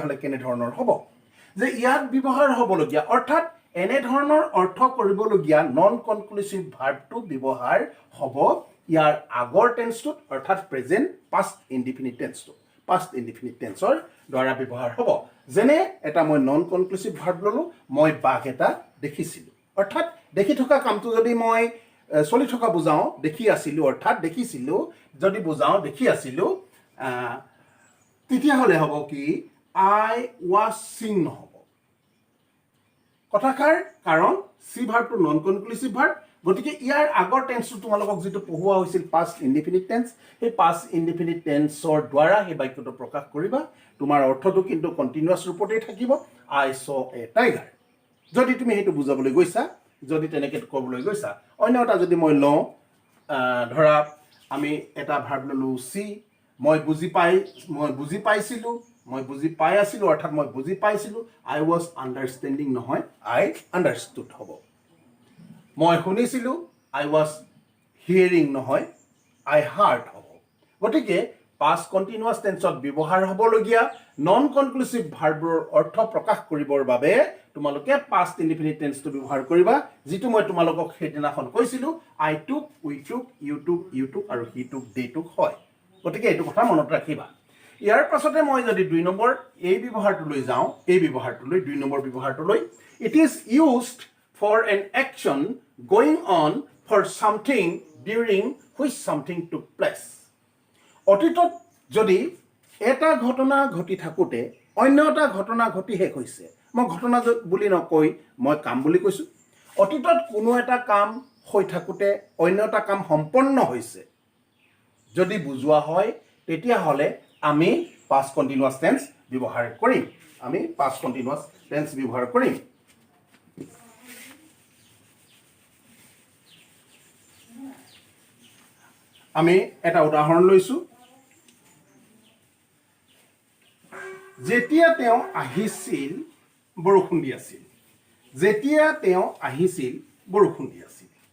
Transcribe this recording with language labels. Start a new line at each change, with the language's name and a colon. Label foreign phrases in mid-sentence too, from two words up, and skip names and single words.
Assamese: হলে কেনে ধৰণৰ হ'ব যে ইয়াত ব্যৱহাৰ হ'বলগীয়া অৰ্থাৎ এনে ধৰণৰ অৰ্থ কৰিবলগীয়া
English: non conclusive
Assamese: ভাৰ্বটো ব্যৱহাৰ হ'ব ইয়াৰ আগৰ টেন্সটোত অৰ্থাৎ
English: present past indefinite
Assamese: টেন্সটো
English: past indefinite
Assamese: টেন্সৰ দ্বাৰা ব্যৱহাৰ হ'ব যেনে এটা মই
English: non conclusive verb
Assamese: ললো মই বাঘ এটা দেখিছিলো অৰ্থাৎ দেখি থকা কামটো যদি মই চলি থকা বুজাও দেখি আছিলো অৰ্থাৎ দেখিছিলো যদি বুজাও দেখি আছিলো তেতিয়া হলে হ'ব কি
English: I was seeing
Assamese: নহব কথাকাৰ কাৰণ সি ভাৰ্বটো
English: non conclusive verb
Assamese: গতিকে ইয়াৰ আগৰ টেন্সটো তোমালোকক যেটো পঢ়ুৱা হৈছিল
English: past indefinite
Assamese: টেন্স এই
English: past indefinite
Assamese: টেন্সৰ দ্বাৰা এই বাক্যটো প্ৰকাশ কৰিবা তোমাৰ অৰ্থটো কিন্তু কন্টিনিউয়াস ৰূপতে থাকিব
English: I saw a tiger
Assamese: যদি তুমি হেতু বুজাবলৈ গৈছা যদি তেনেকে ক'বলৈ গৈছা অন্য এটা যদি মই লওঁ ধৰা আমি এটা ভাৰ্ব ললো সি মই বুজি পাইছিলো মই বুজি পাই আছিলো অৰ্থাৎ মই বুজি পাইছিলো
English: I was understanding
Assamese: নহয়
English: I understood
Assamese: হ'ব মই শুনিছিলো
English: I was hearing
Assamese: নহয়
English: I heard
Assamese: হ'ব গতিকে
English: past continuous
Assamese: টেন্সত ব্যৱহাৰ হ'বলগীয়া
English: non conclusive
Assamese: ভাৰ্বৰ অৰ্থ প্ৰকাশ কৰিবৰ বাবে তোমালোকে
English: past indefinite
Assamese: টেন্সটো ব্যৱহাৰ কৰিবা যেটো মই তোমালোকক হেদিনাখন কৈছিলো
English: I took we took you took
Assamese: আৰু
English: he took they took
Assamese: হয় গতিকে এটো কথা মনত ৰাখিবা ইয়াৰ পাছতে মই যদি 2 নম্বৰ এই ব্যৱহাৰটো লৈ যাও এই ব্যৱহাৰটো লৈ 2 নম্বৰ ব্যৱহাৰটো লৈ
English: it is used for an action going on for something during which something took place
Assamese: অতীতত যদি এটা ঘটনা ঘটি থাকোতে অন্য এটা ঘটনা ঘটি শেষ হৈছে মই ঘটনা বুলি নকৈ মই কাম বুলি কৈছো অতীতত কোনো এটা কাম হৈ থাকোতে অন্য এটা কাম সম্পন্ন হৈছে যদি বুজোৱা হয় তেতিয়া হলে আমি
English: past continuous tense
Assamese: ব্যৱহাৰ কৰিম আমি
English: past continuous tense
Assamese: ব্যৱহাৰ কৰিম আমি এটা উদাহৰণ লৈছো যেতিয়া তেওঁ আহিছিল বৰষুণ দি আছিল যেতিয়া তেওঁ আহিছিল বৰষুণ দি আছিল